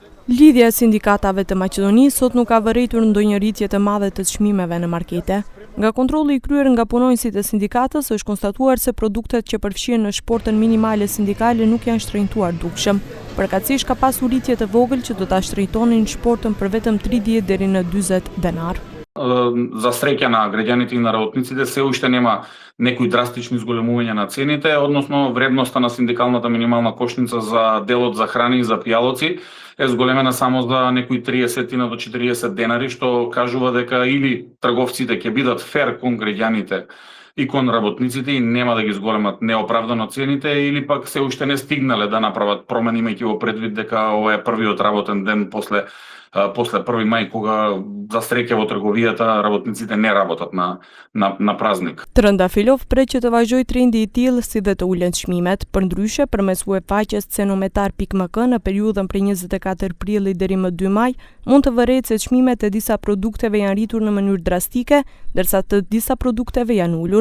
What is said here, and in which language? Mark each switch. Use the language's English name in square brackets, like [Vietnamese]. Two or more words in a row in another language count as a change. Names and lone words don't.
[Albanian] Lidhja e sindikatave të Maqedonisë sot nuk ka vërejtur ndonjë rritje të madhe të çmimeve në markete. Nga kontrolli i kryer nga punonësit e sindikatës është konstatuar se produktet që përfshihen në shportën minimale sindikale nuk janë shtrenjtuar dukshëm. Përkatësisht ka pasur rritje të vogël që do ta shtrenjtonin shportën për vetëm 30 deri në 40 denar. [Macedonian] За среќа на граѓаните и на работниците се уште нема некои драстични зголемувања на цените, односно вредноста на синдикалната минимална кошница за делот за храни и за пијалоци е зголемена само за некои 30 до 40 денари, што кажува дека или трговците ќе бидат фер кон граѓаните и кон работниците и нема да ги зголемат неоправдано цените, или пак се уште не стигнале да направат промени, имајќи во предвид дека ова е првиот работен ден после 1 мај, кога за среќа во трговијата работниците не работат на празник. [Albanian] Trëndafilov pret që të vazhdojë trendi i tillë si dhe të ulen çmimet, përndryshe përmes webfaqes cenometar.mk në periudhën prej 24 prillit deri më 2 maj mund të vërehet se çmimet e disa produkteve janë rritur në mënyrë drastike, ndërsa të disa produkteve janë ulur.